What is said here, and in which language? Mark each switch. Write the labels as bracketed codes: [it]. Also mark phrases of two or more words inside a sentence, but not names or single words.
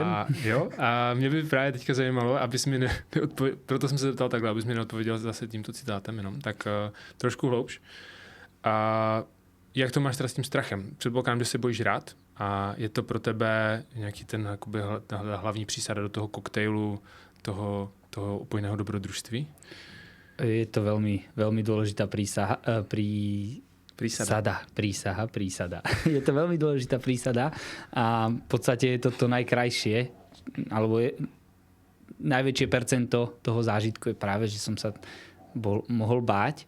[cs] A mě by právě teďka zajímalo, abys mi proto jsem se zeptal takhle, abys mi neodpověděl zase tímto citátem jenom, tak trošku hloubš. A jak to máš teda s tím strachem? Předpokládám, že se bojíš rád a je to pro tebe nějaký ten jakoby, hlavní přísada do toho koktejlu, toho upojného dobrodružství? [sk] Je to veľmi, veľmi dôležitá prísaha. Prísada. Je to veľmi dôležitá prísada a v podstate je to najkrajšie, alebo najväčšie percento toho zážitku je práve, že som sa mohol báť.